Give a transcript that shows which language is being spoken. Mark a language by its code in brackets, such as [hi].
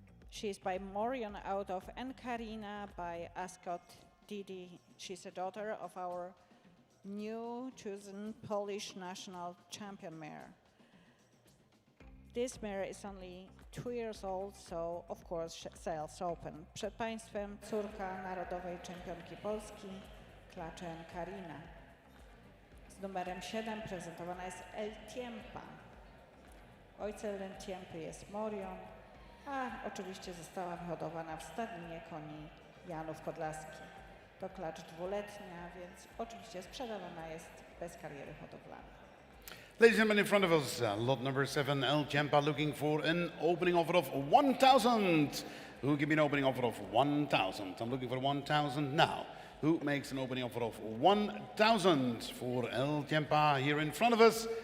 [en] She's by Morion out of Encarina by Ascot Didi. She's a daughter of our new chosen Polish national champion mare. This mare is only 2 years old, so of course sales open. [pl] Przed Państwem córka narodowej czempionki Polski, klacze Encarina. Z numerem 7 prezentowana jest El Tiempa. Ojcem El Tiempy jest Morion, a oczywiście została wyhodowana w stadninie koni Janów Podlaski. To klacz dwuletnia, więc oczywiście sprzedawana jest bez kariery hodowlanej. [en] Ladies and gentlemen, in front of us, lot number 7, El Tiempa, looking for an opening offer of 1,000. Who give me an opening offer of 1,000? I'm looking for 1,000 now. Who makes an opening offer of 1,000 for El Tiempa here in front of us?